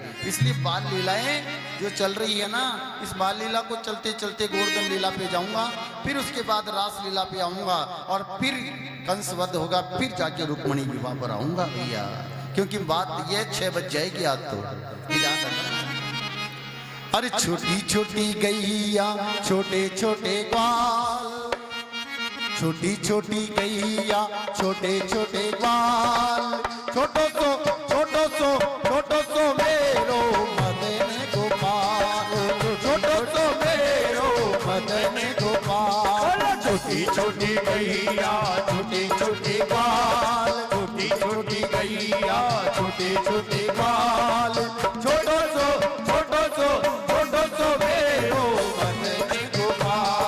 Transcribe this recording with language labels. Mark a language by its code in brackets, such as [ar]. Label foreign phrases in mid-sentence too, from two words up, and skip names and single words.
[hi] इसलिए बाल लीलाएं जो चल रही है ना, इस बाल लीला को चलते चलते गोवर्धन लीला पे जाऊंगा, फिर उसके बाद रास लीला पे आऊंगा और फिर कंस वध होगा, फिर जाके रुक्मणी विवाह पर आऊंगा भैया। क्योंकि बात ये 6 बज जाएगी आज तो। अरे छोटी छोटी गैया छोटे छोटे ग्वाल, छोटी छोटी गैया छोटे छोटे ग्वाल, [bra] छोटो सो मेरो मदन गोपाल, छोटो सो मेरो मदन गोपाल। [hi] छोटी छोटी गैया छोटे छोटे ग्वाल, छोटी छोटी गैया छोटे छोटे ग्वाल, [bra] छोटो सो मेरो मदन गोपाल।